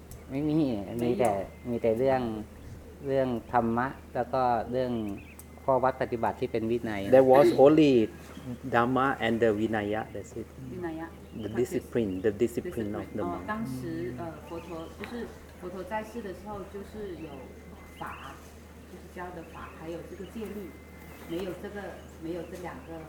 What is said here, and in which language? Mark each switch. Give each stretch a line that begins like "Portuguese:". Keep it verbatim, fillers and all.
Thai: ไม่มีมีแต่มีแต่เรื่องเรื่องธรรมะแล้วก็เรื่องข้อวัดปฏิบัติที่เป็นวินัย
English: There was only Dhamma and the Vinaya that's it Vinaya the discipline the discipline of the monk
Chinese: 当时呃佛陀就是佛陀在世的时候就是有法就是教的法还有这个戒律没有这个没有这两个